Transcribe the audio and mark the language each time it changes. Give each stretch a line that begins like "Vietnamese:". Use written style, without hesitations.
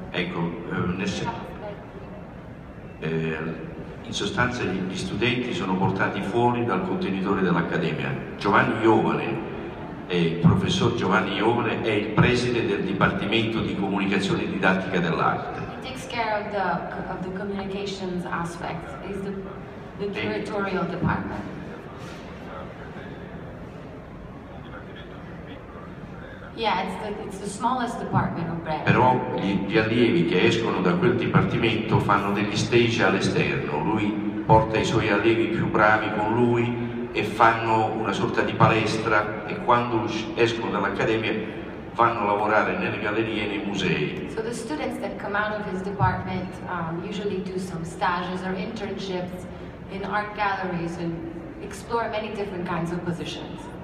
Italian: Ecco, in sostanza gli studenti sono portati fuori dal contenitore dell'Accademia. Giovanni Iovane, il professor Giovanni Iovane, è il preside del Dipartimento di Comunicazione Didattica dell'Arte.
English: He takes care of the communications aspect. He's the curatorial department. Yeah, it's the smallest department of Brera.
Italian: Però gli allievi che escono da quel dipartimento fanno degli stage all'esterno, lui porta i suoi allievi più bravi con lui e fanno una sorta di palestra, e quando escono dall'accademia vanno a lavorare nelle gallerie e nei musei.
English: So the students that come out of his department usually do some stages or internships in art galleries and explore many different kinds of positions.